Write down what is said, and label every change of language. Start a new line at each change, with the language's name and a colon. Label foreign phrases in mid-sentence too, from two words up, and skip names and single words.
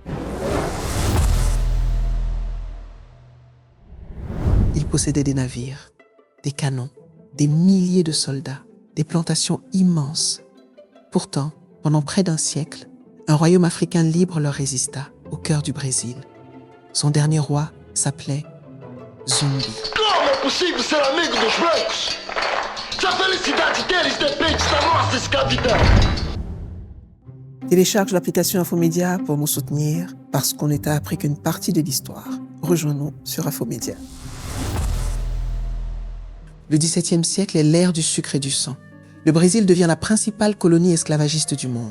French: Il possédait des navires, des canons, des milliers de soldats, des plantations immenses. Pourtant, pendant près d'un siècle, un royaume africain libre leur résista, au cœur du Brésil. Son dernier roi s'appelait Zumbi.
Portuguese: Como é possível ser amigo dos brancos? Se a felicidade deles depende da nossa escravidão.
French: Télécharge l'application Infomédia pour nous soutenir parce qu'on ne t'a appris qu'une partie de l'histoire. Rejoins-nous sur Infomédia. Le XVIIe siècle est l'ère du sucre et du sang. Le Brésil devient la principale colonie esclavagiste du monde.